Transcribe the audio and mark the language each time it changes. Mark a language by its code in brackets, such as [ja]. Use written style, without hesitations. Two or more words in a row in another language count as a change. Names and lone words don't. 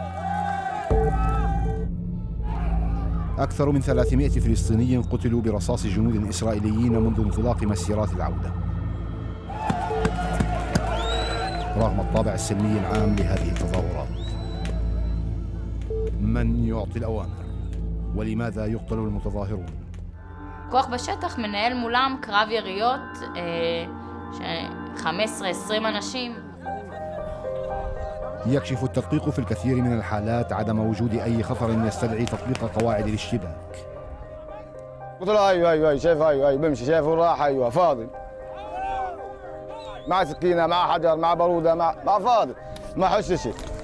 [ar] أكثر من 300 فلسطيني قتلوا برصاص جنود إسرائيليين منذ انطلاق مسيرات العودة، رغم الطابع السلمي العام لهذه التظاهرات. من يعطي الأوامر؟ ولماذا يقتل المتظاهرون؟ [he] כוח בשטח מנהל מולם קרב יריות, 15-20 אנשים. [ar] يكشف التدقيق في الكثير من الحالات عدم وجود أي خطر يستدعي تطبيق قواعد الاشتباك. قلت له ايوه شايف ايوه بمشي، شايف راح ايوه فاضي، مع سكينه مع حجر مع باروده مع فاضي ما حش شيء.